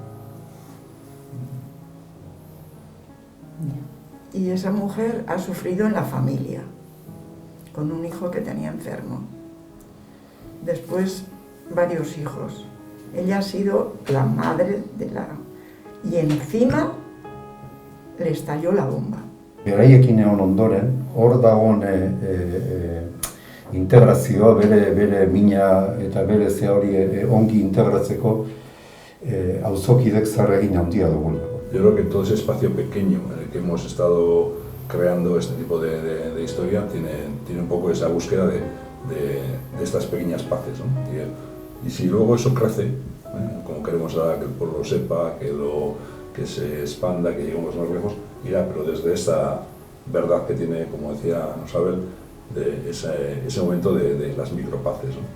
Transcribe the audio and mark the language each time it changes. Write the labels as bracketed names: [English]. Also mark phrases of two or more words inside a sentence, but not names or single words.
[Spanish] Y esa mujer ha sufrido en la familia, con un hijo que tenía enfermo. Después, varios hijos. Ella ha sido la madre de la... Y encima le estalló la bomba. [Basque] Beraiekin egon ondoren, hor dagoen integrazioa, bere mina eta bere hori ongi integratzeko auzokidek zer egin handia dugula. [Spanish] Yo creo que todo ese espacio pequeño en el que hemos estado creando este tipo de historia tiene un poco esa búsqueda de estas pequeñas paces, ¿no? Y si luego eso crece, como queremos ahora que el pueblo sepa, que se expanda, que lleguemos más lejos, irá, pero desde esa verdad que tiene, como decía Rosabel, de ese momento de las micropaces, ¿no?